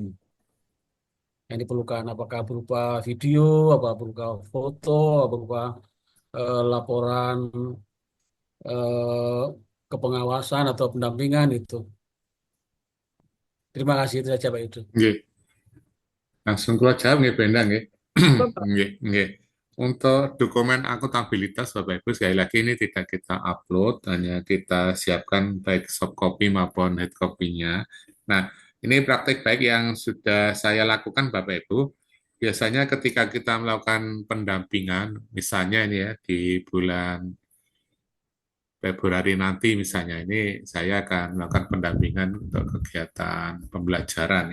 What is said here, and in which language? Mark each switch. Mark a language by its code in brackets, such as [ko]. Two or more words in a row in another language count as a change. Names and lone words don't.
[id] Yang diperlukan apakah berupa video, apa berupa foto, apa berupa laporan kepengawasan atau pendampingan itu. Terima kasih itu saja Pak Yudo. Nggih. Langsung keluar jawab nggih Bendang nggih. Nggih, nggih. Untuk dokumen akuntabilitas Bapak Ibu sekali lagi ini tidak kita upload, hanya kita siapkan baik [en] soft copy [id] maupun [en] hard copy-nya. [id] Nah, ini praktik baik yang sudah saya lakukan Bapak Ibu. Biasanya ketika kita melakukan pendampingan, misalnya ini ya di bulan Februari nanti misalnya, ini saya akan melakukan pendampingan untuk kegiatan pembelajaran.